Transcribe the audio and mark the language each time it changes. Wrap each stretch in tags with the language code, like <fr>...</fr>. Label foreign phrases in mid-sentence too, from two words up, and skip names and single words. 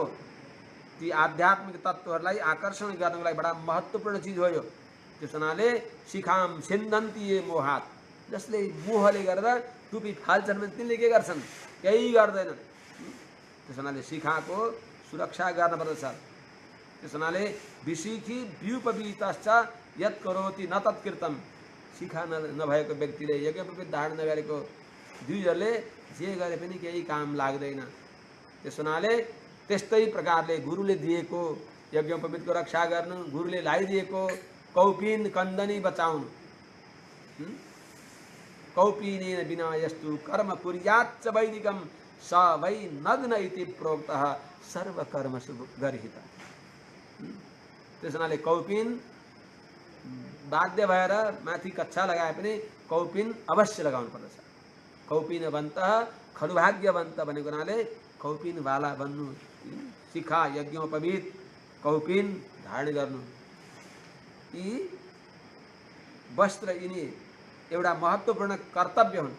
<ne>ती आध्यात्मिक तत्त्वहरूलाई आकर्षण गर्नको लागि बडा महत्त्वपूर्ण चिज हो यो। त्यस हुनाले</ne> <sa>शिखाम सिन्धन्ति ये मोहात,</sa> <ne>जसले मोहले गरेर टुपी फाल्छन् भने तिनले के गर्छन्? केही गर्दैनन्। त्यस हुनाले शिखाको सुरक्षा गर्नुपर्दछ। त्यस हुनाले</ne> <sa>विशिखी व्युपवीतश्च यत् करोति न तत्कृतम्।</sa> <ne>शिखा नभएको व्यक्तिले यज्ञोपवीत धारण नगरेको द्विजले जे गरे पनि केही काम लाग्दैन। त्यस हुनाले त्यस्तै प्रकारले गुरुले दिएको यज्ञोपवीतको रक्षा गर्नु, गुरुले लगाइदिएको कौपिन कन्दनी बचाउनु।</ne> <sa>कौपिनेन बिना यस्तु कर्म कुर्याच्च वैदिकम स वै नग्न इति प्रोक्तः सर्वकर्मसु गर्हितः।</sa> <ne>त्यस हुनाले कौपिन बाध्य भएर माथि कच्छा लगाए पनि कौपिन अवश्य लगाउनु पर्दछ। कौपिनवन्त खडुभाग्यवन्त भनेको हुनाले कौपिनवाला बन्नु। शिखा यज्ञोपवीत कौपिन धारण गर्नु, यी वस्त्र यिनी एउटा महत्त्वपूर्ण कर्तव्य हुन्।</ne>